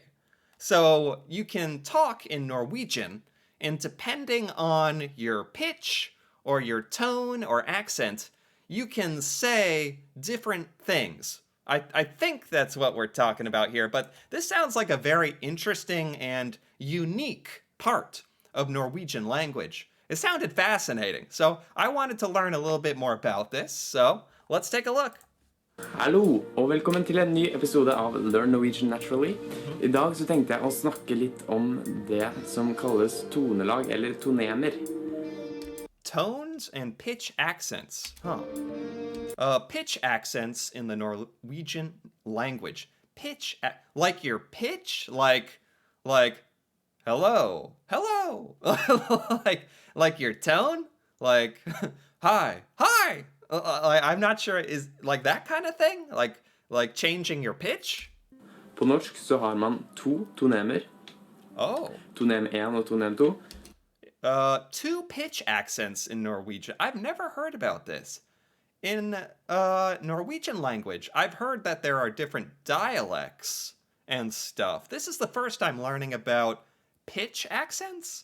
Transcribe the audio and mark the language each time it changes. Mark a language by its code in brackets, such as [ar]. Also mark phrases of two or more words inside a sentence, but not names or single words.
[en] So you can talk in Norwegian, and depending on your pitch or your tone or accent, you can say different things. I think that's what we're talking about here, but this sounds like a very interesting and unique part of Norwegian language. It sounded fascinating, so I wanted to learn a little bit more about this, so let's take a look. [no] Hallo, og velkommen til en ny episode av Learn Norwegian Naturally. I dag så tenkte jeg å snakke litt om det som kalles tonelag, eller tonemer. [en] Tones and pitch accents. Pitch accents in the Norwegian language. Pitch, like your pitch? Like, hello, like your tone? Like, hi. I'm not sure, is like that kind of thing? Like changing your pitch? [no] På norsk så har man to tonemer. [en] Oh. [no] Tonem 1 og tonem 2. [en] Two pitch accents in Norwegian. I've never heard about this. In Norwegian language, I've heard that there are different dialects and stuff. This is the first I'm learning about pitch accents.